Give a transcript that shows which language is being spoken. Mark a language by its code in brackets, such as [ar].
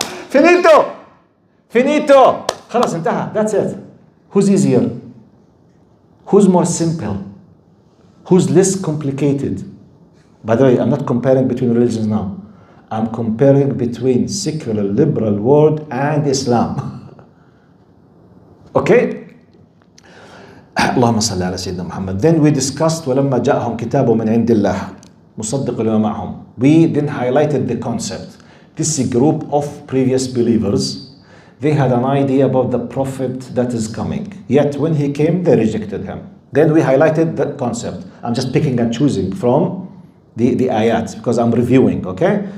[it] Finito. Finito. [ar] خلاص انتهى. [en] That's it. Who's easier? Who's more simple? Who's less complicated? By the way, I'm not comparing between religions now. I'm comparing between secular, liberal world and Islam. Okay? [ar] اللهم صل على سيدنا محمد. [en] Then we discussed [ar] ولما جاءهم كتاب من عند الله مصدق لما معهم. [en] We then highlighted the concept. This is a group of previous believers. They had an idea about the prophet that is coming. Yet when he came, they rejected him. Then we highlighted the concept. I'm just picking and choosing from the ayat because I'm reviewing, okay?